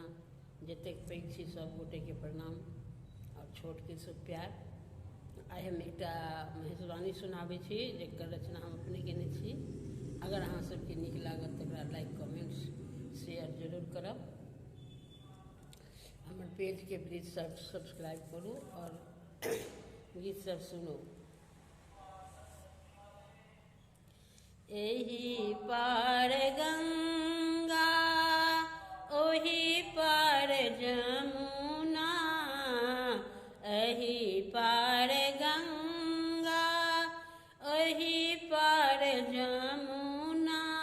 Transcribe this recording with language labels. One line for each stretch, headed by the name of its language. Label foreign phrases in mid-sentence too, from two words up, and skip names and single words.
Maithili: जतेक पैघ छी सब गोटे के प्रणाम और छोट के सब प्यार। आइ हम एकटा महेशवाणी सुनाबै छी जेकर रचना हम अपने केने छी। अगर अहाँ सबके नीक लागत तकरा
English: like comments share
Maithili: जरूर करब। हमर पेज के
English: please subscribe
Maithili: करू और गीत सब सुनू। एही पार गंगा ओही पार जमुना, एही पार गंगा ओही पार जमुना,